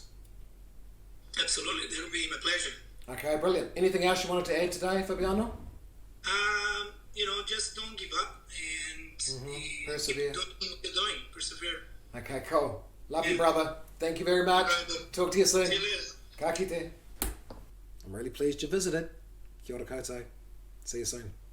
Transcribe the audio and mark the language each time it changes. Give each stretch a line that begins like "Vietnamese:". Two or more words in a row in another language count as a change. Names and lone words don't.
English: Absolutely, that would be my pleasure. Okay, brilliant. Anything else you wanted to add today, Fabiano? Just don't give up and persevere. Keep doing. Persevere. Okay, cool. Love you, brother. Thank you very much. Talk to you soon. See you later.
Māori: Ka kite.
English: I'm really pleased you visited.
Māori: Kia ora koutou.
English: See you soon.